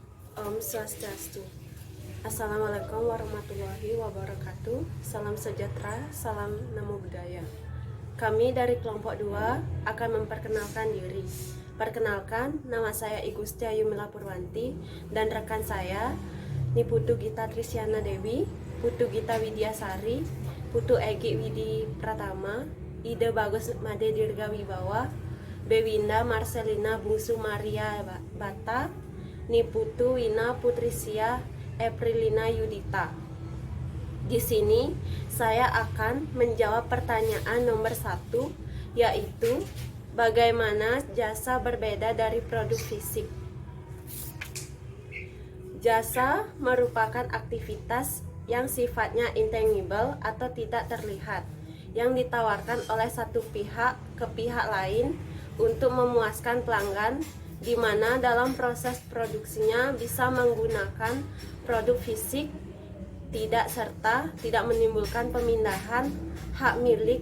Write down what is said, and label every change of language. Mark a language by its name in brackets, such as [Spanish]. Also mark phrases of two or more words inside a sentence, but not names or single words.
[Balinese] Om Swastiastu. [Arabic] Assalamualaikum warahmatullahi wabarakatuh. [Indonesian] Salam sejahtera, salam [Pali] namo buddhaya. [Indonesian] Kami dari kelompok 2 akan memperkenalkan diri. Perkenalkan, nama saya I Gusti Ayumila Purwanti dan rekan saya Niputu Gita Trisyana Dewi, Putu Gita Widyasari, Putu Egi Widi Pratama, Ide Bagus Made Dirga Wibawa, Bewinda Marcelina Bungsu Maria Bata, Niputu Wina Putrisia Eprilina Yudita. Di sini saya akan menjawab pertanyaan nomor 1, yaitu bagaimana jasa berbeda dari produk fisik. Jasa merupakan aktivitas yang sifatnya intangible atau tidak terlihat, yang ditawarkan oleh satu pihak ke pihak lain untuk memuaskan pelanggan, di mana dalam proses produksinya bisa menggunakan produk fisik serta tidak menimbulkan pemindahan hak milik.